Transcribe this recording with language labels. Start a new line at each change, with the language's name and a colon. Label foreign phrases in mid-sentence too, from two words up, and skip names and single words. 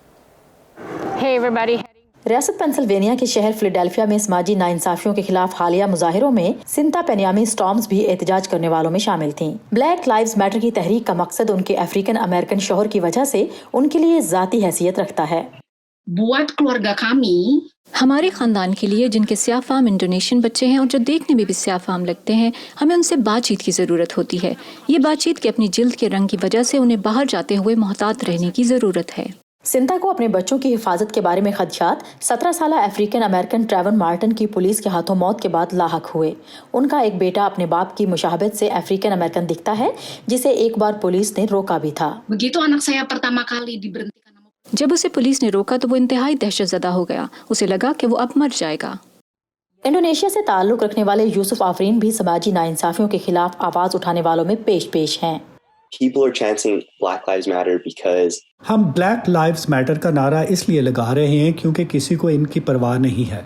Urdu: ریاست پنسلوانیا کے شہر فلاڈیلفیا میں سماجی ناانصافیوں کے خلاف حالیہ مظاہروں میں سنتا پینیامی سٹارمز بھی احتجاج کرنے والوں میں شامل تھیں. بلیک لائیوز میٹر کی تحریک کا مقصد ان کے
English: African American
Urdu: شوہر کی وجہ سے ان کے لیے ذاتی حیثیت رکھتا ہے.
Indonesian: buat keluarga kami,
Urdu: ہمارے خاندان کے لیے جن کے سیاہ فام انڈونیشین بچے ہیں اور جو دیکھنے میں بھی سیاہ فام لگتے ہیں، ہمیں ان سے بات چیت کی ضرورت ہوتی ہے. یہ بات چیت کہ اپنی جلد کے رنگ کی وجہ سے انہیں باہر جاتے ہوئے محتاط رہنے کی ضرورت ہے. سنتا کو اپنے بچوں کی حفاظت کے بارے میں خدشات 17 سال
English: African American
Urdu: ٹریوان مارٹن کی پولیس کے ہاتھوں موت کے بعد لاحق ہوئے. ان کا ایک بیٹا اپنے باپ کی مشابہت سے
English: African American
Urdu: دکھتا ہے، جسے ایک بار پولیس نے روکا بھی تھا.
Indonesian: begitu anak saya pertama kali diberhentikan
Urdu: جب اسے پولیس نے روکا تو وہ انتہائی دہشت زدہ ہو گیا. اسے لگا کہ وہ اب مر جائے گا. انڈونیشیا سے تعلق رکھنے والے یوسف آفرین بھی سماجی ناانصافیوں کے خلاف آواز اٹھانے والوں میں پیش ہیں.
English: People are chanting Black Lives Matter because
Urdu: ہم بلیک لائیوز میٹر کا نعرہ اس لیے لگا رہے ہیں کیونکہ کسی کو ان کی پرواہ نہیں ہے.